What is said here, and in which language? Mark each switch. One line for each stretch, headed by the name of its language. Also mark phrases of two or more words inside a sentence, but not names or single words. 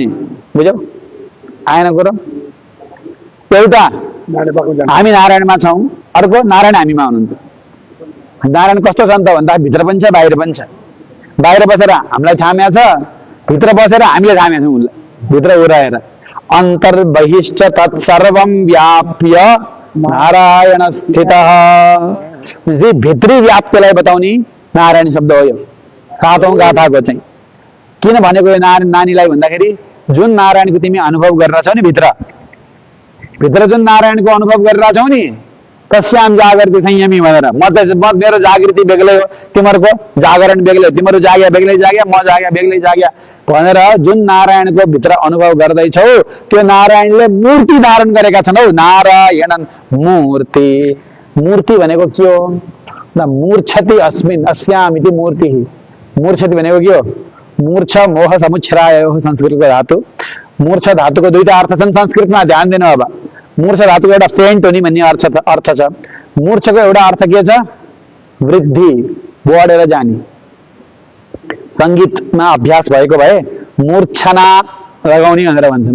Nepali: बुझ्यौ? आएन कुरो? एउटा हामी नारायणमा छौँ, अर्को नारायण हामीमा हुनुहुन्छ। नारायण कस्तो छ त भन्दा भित्र पनि छ बाहिर पनि छ। बाहिर बसेर हामीलाई थामेको छ, भित्र बसेर हामीले थामेका छौँ उसलाई भित्र उरहेर।
Sanskrit: अन्तर्बहिश्च तत्सर्वं व्याप्य नारायण स्थितः।
Nepali: भित्री व्याप्तिलाई बताउने नारायण शब्द हो यो सातौं गाथाको चाहिँ। किन भनेको यो नानीलाई भन्दाखेरि जुन नारायणको तिमी अनुभव गरेर छौ नि भित्र जुन नारायणको अनुभव गरेर छौ नि,
Sanskrit: तस्याम जागृति संयमी
Nepali: भनेर। म मेरो जागृति बेग्लै हो, तिमीहरूको जागरण बेग्लै हो। तिमीहरू जाग्या बेग्लै जाग्या, म जाग्या बेग्लै जाग्या भनेर जुन नारायणको भित्र अनुभव गर्दैछौ त्यो नारायणले मूर्ति धारण गरेका छन् हौ।
Sanskrit: नारायणन मूर्ति।
Nepali: मूर्ति भनेको के हो?
Sanskrit: मूर्छति अस्मिन् अस्याम इति मूर्ति।
Nepali: मूर्छति भनेको के हो?
Sanskrit: मूर्छ मोह समुच्छ्राय
Nepali: हो संस्कृतको धातु। मूर्छ धातुको दुईटा अर्थ छन् संस्कृतमा, ध्यान दिनु। अब मूर्छ धातुको एउटा फेन्ट हुने भन्ने अर्थ छ। मूर्छको एउटा अर्थ के छ? वृद्धि, बढेर जाने। सङ्गीतमा अभ्यास भएको भए मूर्छना लगाउने भनेर भन्छन्।